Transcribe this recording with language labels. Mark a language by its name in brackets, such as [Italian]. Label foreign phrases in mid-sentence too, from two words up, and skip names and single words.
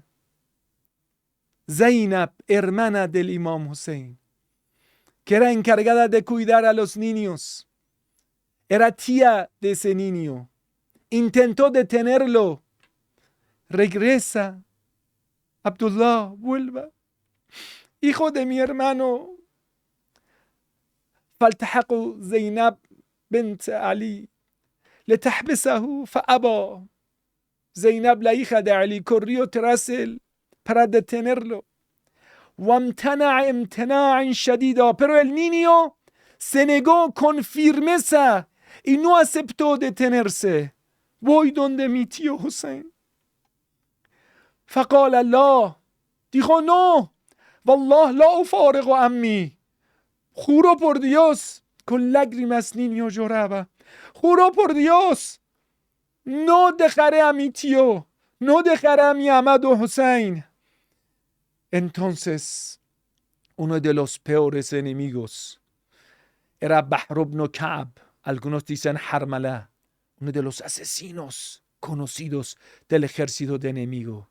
[Spanish] Zainab, hermana del Imam Hussein, que era encargada de cuidar a los niños. Era tía de ese niño. Intentó detenerlo. Regresa. Abdullah, vuelva. Hijo de mi hermano. [Arabic] فالتحق زينب بنت علي لتحبسه فأبى. [Spanish] Zainab, la hija de Ali, corrió tras él para detenerlo. [Arabic] وامتنع امتناعا شديدا. [Spanish] Pero el niño se negó con firmeza y no aceptó detenerse. Voy donde mi tío Hussein. [Arabic] فقال لا. [Spanish] Dijo no. [Arabic] والله لا أفارق عمي. [Spanish] Juro por Dios, con lágrimas niño lloraba. Juro por Dios, no dejaré a mi tío, no dejaré a mi amado Hussein. Entonces, uno de los peores enemigos era Bahr ibn Ka'b, algunos dicen Harmala, uno de los asesinos conocidos del ejército de enemigo.